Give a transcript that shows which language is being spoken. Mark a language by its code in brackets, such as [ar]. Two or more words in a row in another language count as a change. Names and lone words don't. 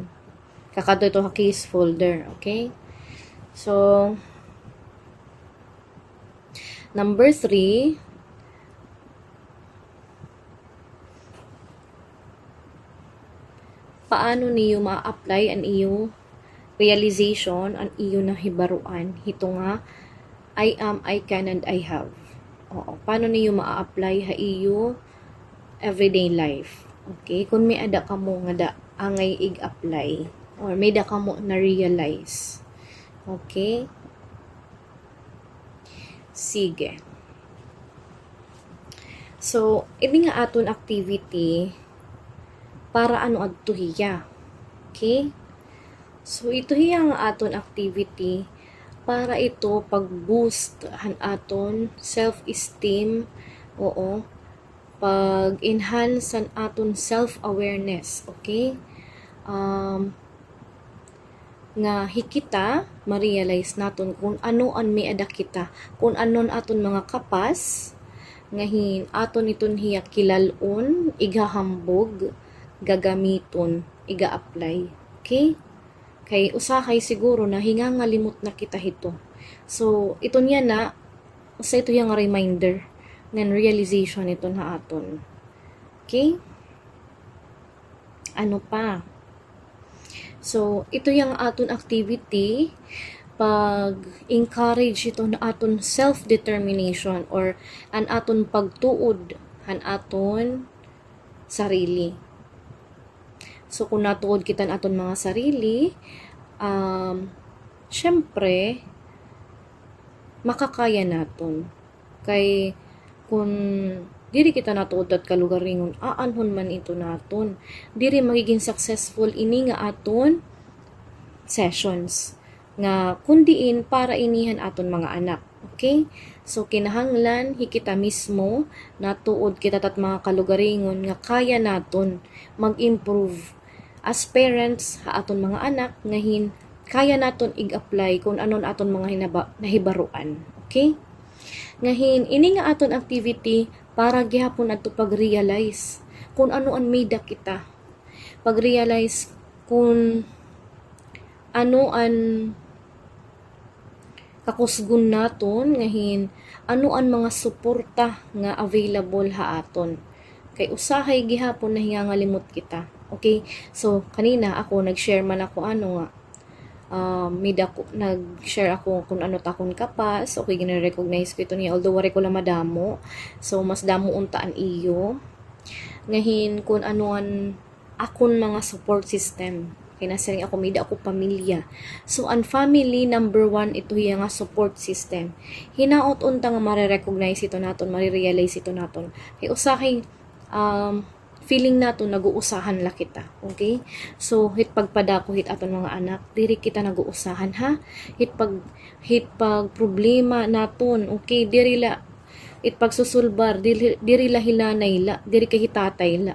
[war] Kakado ito ha [en] case folder, [war] okay? So, number 3, paano niyo ma-apply ang iyo realization, ang iyo na hibaruan? Hito nga, [en] I am, I can, and I have. [war] Paano niyo ma-apply ha iyo [en] everyday life? [war] Okay? Kung may ada ka mo nga da, angay ig-apply. Or may da ka mo na-realize. Okay? Sige. So, ini nga aton activity para ano adto hiya. Okay? So, ito hiya nga aton activity para ito pag-boost han aton self-esteem, pag-enhance an aton self-awareness, okay? Nga hikita ma-realize naton kung ano an may ada kita, kung anon aton mga kapas nga aton iton hiya kilalon, igahambog, gagamiton, iga-apply, okay? Kay usahay siguro na hingangalimot na kita hito. So, ito niya na, usa ito yung reminder ng realization ito na aton. Okay? Ano pa? So, ito yung aton activity pag-encourage ito na aton self-determination or an aton pagtuod han aton sarili. So kung natuod kita aton mga sarili, syempre makakaya naton. Kay kung diri kita natuod at kalugaringon, aanhon man ito naton. Diri magiging successful ini nga aton sessions nga kundiin para inihan aton mga anak. Okay? So kinahanglan hikita mismo natuod kita tat mga kalugaringon nga kaya naton mag-improve [en] as parents [war] ha aton mga anak ngahin kaya naton ig-apply kung anon aton mga nahibaruan. Okay? Ngahin ini nga aton activity para gihapon adto pag-realize kung ano ang made kita. Pag-realize kung ano an kakusgon naton ngahin ano ang mga suporta nga available ha aton. Kay usahay gihapon na hingangalimot kita. Okay? So kanina ako nag-share man ako ano nga nag-share ako kung ano takon kapas, okay, gina-recognize ko ito niya, although wari ko lang madamo, so mas damo untaan iyo, ngahin kung anuan akon mga [en] support system, [war] kaya nasaring ako, mida ako pamilya, so ang family number 1, ito yung nga [en] support system, [war] hinaot unta nga marirecognize ito naton, marirealize ito naton, kaya usahay, feeling nato nag-uusahan la kita. Okay? So, hit pagpadako hit aton mga anak, diri kita nag-uusahan ha. Hit pag problema naton, okay, diri la it pagsusulbar, diri la hilanay la, diri kay hitatay la.